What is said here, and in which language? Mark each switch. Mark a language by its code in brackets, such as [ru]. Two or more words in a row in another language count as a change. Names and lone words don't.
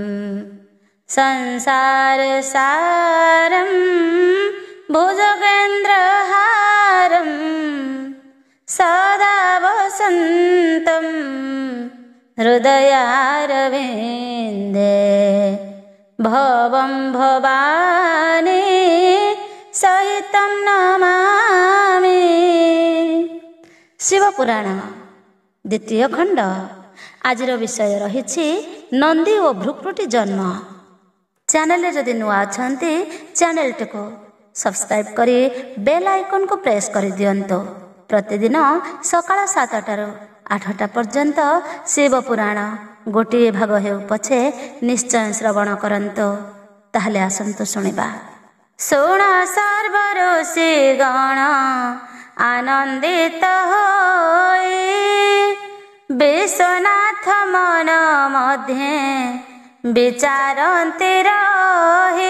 [sa] संसारसारं भुजगेन्द्रहारं सदा वसन्तं हृदयारविन्दे भवं भवानी सहितं नमामि। शिवपुराण द्वितीय खंड। [or] ଆଜିର ବିଷୟ ରହିଛି ନନ୍ଦୀ ଓ ଭୃକୁଟି ଜନ୍ମ। ଚ୍ୟାନେଲ ଯଦି ନୂଆ ଅଛନ୍ତି ଚ୍ୟାନେଲକୁ ସବସ୍କ୍ରାଇବ କରି ବେଲ ଆଇକନକୁ ପ୍ରେସ କରି ଦିଅନ୍ତୁ। ପ୍ରତିଦିନ ସକାଳ 7ଟାରୁ 8ଟା ପର୍ଯ୍ୟନ୍ତ ଶିବପୁରାଣ ଗୋଟେ ଭାଗ ହେଉ ପଛେ ନିଶ୍ଚୟ ଶ୍ରବଣ କରନ୍ତୁ। ତାହାହେଲେ ଆସନ୍ତୁ ଶୁଣିବା। ଶୁଣ ସର୍ବ ଋଷି ଗଣ ଆନନ୍ଦିତ ହୋଇ ବିଶ୍ୱନାଥ ମନ ମଧ୍ୟେ ବିଚାରନ୍ତି ରହି।